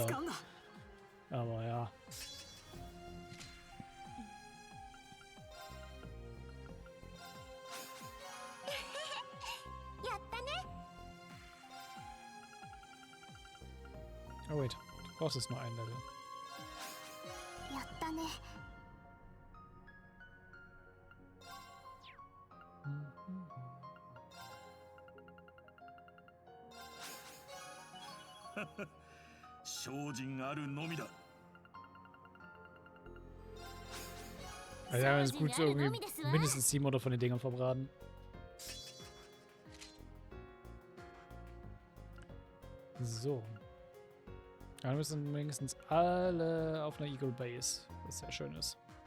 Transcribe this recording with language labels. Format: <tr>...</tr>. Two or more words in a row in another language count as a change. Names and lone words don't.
<de>Aber ja.</de> <en>Oh wait,</en> <de>du brauchst jetzt nur ein Level.</de> <ja>やったね。精進あるのみだ。</ja> <de>Also ja, es ist gut, irgendwie mindestens 700 von den Dingern verbraten. So. Ja, wir müssen wenigstens alle auf einer Eagle Base, was sehr schön ist.</de>